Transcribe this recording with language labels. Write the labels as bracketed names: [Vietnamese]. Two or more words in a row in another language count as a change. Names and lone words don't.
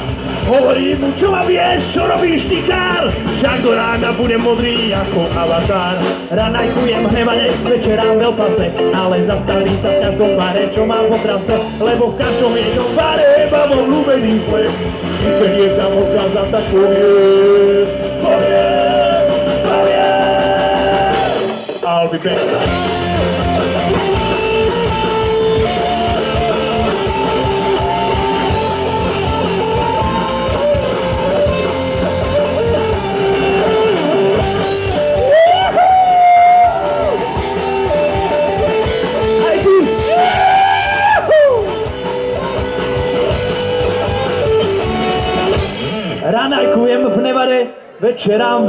[Slovak] Hovorím mu, čo ma vieš, čo robíš ty kár? Však do rána budem modrý ako avatar. Ranajkujem hnevane, večerám v El Pase, ale zastavím sa v každom bare, čo mám po trase, lebo v každom jednom bare mám obľúbený flek. Keď niekam odchádzam, tak poviem. [English] I'll be back. [Slovak] Ranajkujem v Nevade, večerám v